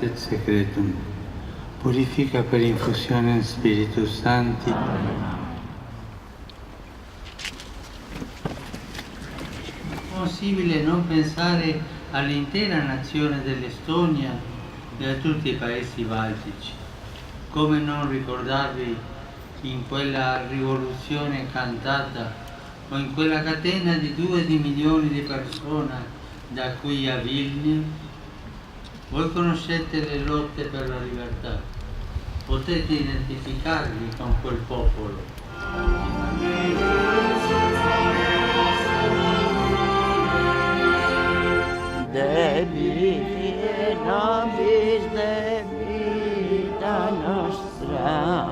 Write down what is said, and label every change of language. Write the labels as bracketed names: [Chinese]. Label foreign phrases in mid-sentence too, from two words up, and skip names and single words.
[Latin] secretum, purifica per infusione Spiritus Sancti. [Italian] Possibile non pensare all'intera nazione dell'Estonia e a tutti i paesi baltici. Come non ricordarvi in quella rivoluzione cantata o in quella catena di 2 milioni di persone da qui a Vilnius? Voi conoscete le lotte per la libertà, potete identificarvi con quel popolo. [Latin] Devi nobis de vita nostra.